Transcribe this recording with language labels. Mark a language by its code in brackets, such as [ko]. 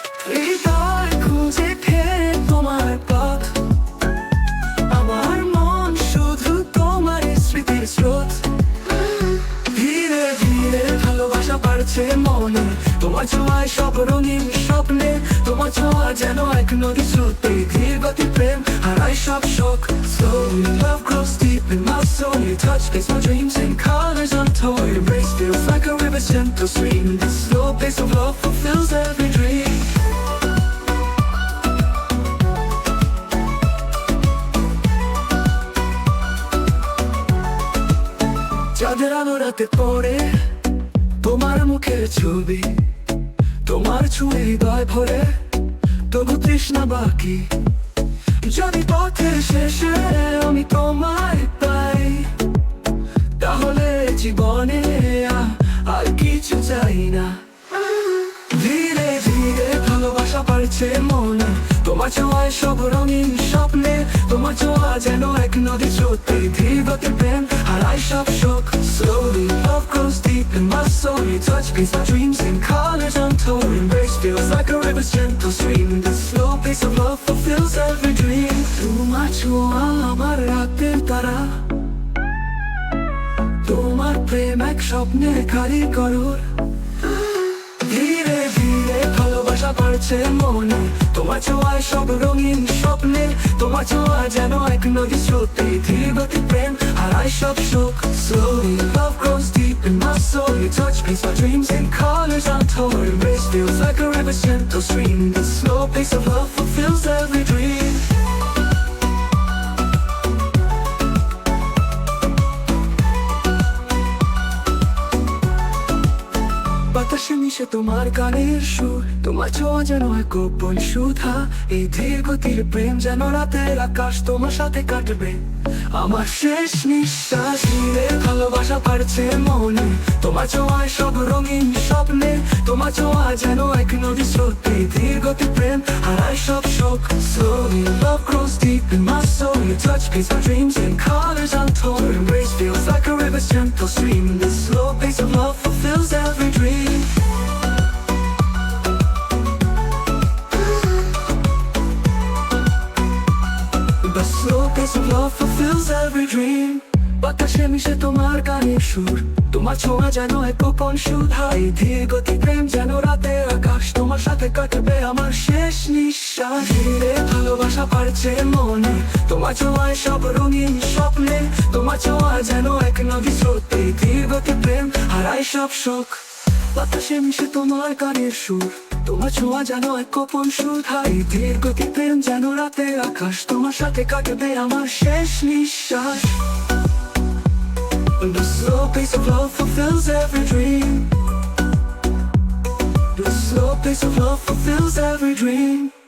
[bn] হৃদয় খুঁজে ফেরে তোমার পথ, আমার মন শুধু তোমার স্মৃতির স্রোত। ধীরে ধীরে ভালোবাসা বাড়ছে মনে, তোমার ছোঁয়ায় সব রঙিন স্বপ্নে। তোমার ছোঁয়া যেন এক নদী স্রোতে, ধীর গতি প্রেম হারায় সব শোক। [en] Slowly love grows deep in my soul, your touch makes my dreams in colors untold. Your embrace feels like a river's gentle stream, this slow pace of love fulfills every dream. [bn] চাঁদের আলো রাতে পড়ে, তোমার মুখের ছবি, তোমার ছুঁয়ে হৃদয় ভরে, তবু তৃষ্ণা বাকি। যদি পথের শেষে আমি তোমায় পাই, তাহলে জীবনে আর কিছু চাই না। ধীরে ধীরে ভালোবাসা বাড়ছে মনে, তোমার ছোঁয়ায় সব রঙিন স্বপ্নে। তোমার ছোঁয়া যেন এক নদী স্রোতে, ধীর গতির প্রেম হারায় সব শোক। [en] Slowly love grows deep in my soul, your touch paints my dreams in colors untold. Your embrace feels like a river's gentle stream, this slow pace of love fulfills every dream. [bn] তোমার ছোঁয়া আমার রাতের তারা, তোমার প্রেম এক স্বপ্নে কারিগর। ধীরে ধীরে ভালোবাসা বাড়ছে মনে, তোমার ছোঁয়ায় সব রঙিন স্বপ্নে। তোমার ছোঁয়া যেন এক নদী স্রোতে, ধীর গতি প্রেম হারায় সব শোক। [en] Slowly love grows deep in my soul, your touch paints my dreams in colors untold. Your embrace feels like a river's gentle stream, the slow pace of love fulfills every dream. [bn] বাতাসে মিশে তোমার গানের সুর, তোমার ছোঁয়া যেন এক গোপন সুধা। এই ধীর গতির প্রেম যেন রাতের আকাশ, তোমার সাথে কাটবে আমার শেষ নিঃশ্বাস। ধীরে ভালোবাসা বাড়ছে মনে, তোমার ছোঁয়ায় সব রঙিন স্বপ্নে। তোমার ছোঁয়া যেন এক নদী স্রোতে, ধীর গতি প্রেম হারায় সব শোক। [en] Slowly love grows deep in my soul, your touch paints my dreams in colors untold. Your embrace feels like a river's gentle stream, this slow pace of love fulfills every dream. The slow pace of love fulfills every dream. [bn] বাতাসে মিশে তোমার গানের সুর, তোমার ছোঁয়া যেন এক গোপন সুধা। এই ধীর গতি প্রেম যেন রাতের আকাশ, তোমার সাথে কাটবে আমার শেষ নিঃশ্বাস। ধীরে ভালোবাসা বাড়ছে মনে, তোমার ছোঁয়ায় সব রঙিন স্বপ্নে। তোমার ছোঁয়া যেন এক নদী স্রোতে, ধীর গতি প্রেম হারায় সব শোক। বাতাসে মিশে তোমার গানের সুর, তোমার ছোঁয়া যেন এক গোপন সুধা। এই ধীর গতি প্রেম যেন রাতের আকাশ, তোমার সাথে কাটবে আমার শেষ নিঃশ্বাস। [en] The slow pace of love fulfills every dream. place of love fulfills every dream.